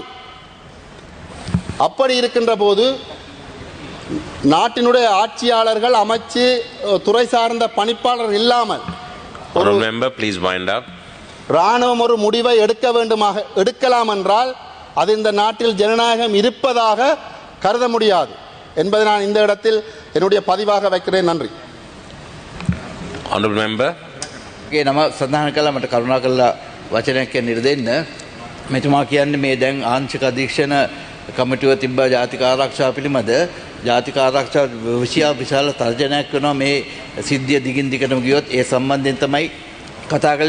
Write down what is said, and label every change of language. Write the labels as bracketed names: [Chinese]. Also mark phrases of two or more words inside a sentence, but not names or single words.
[Tamil] அப்படி இருக்கின்ற போது நாட்டினுடைய ஆட்சியாளர்கள், அமைச்சு, துறை சார்ந்த பணிப்பாளர் இல்லாமல் இராணுவம் ஒரு முடிவை எடுக்கலாம் என்றால் அது இந்த நாட்டில் ஜனநாயகம் இருப்பதாக கருத முடியாது என்பதை நான் இந்த இடத்தில் என்னுடைய பதிவாக வைக்கிறேன். நன்றி. [Sinhala] නම සඳහන් කළා මට කරුණා කරලා වචනයක් කියන්න දෙන්න. මෙතුමා කියන්නේ මේ දැන් ආංශික අධීක්ෂණ කමිටුව තිබ්බ ජාතික ආරක්ෂාව පිළිබඳ ජාතික ආරක්ෂා විශාල තර්ජනයක් වෙනවා. මේ සිද්ධිය දිගින් දිගටම ගියොත් ඒ සම්බන්ධයෙන් තමයි කතා කළේ.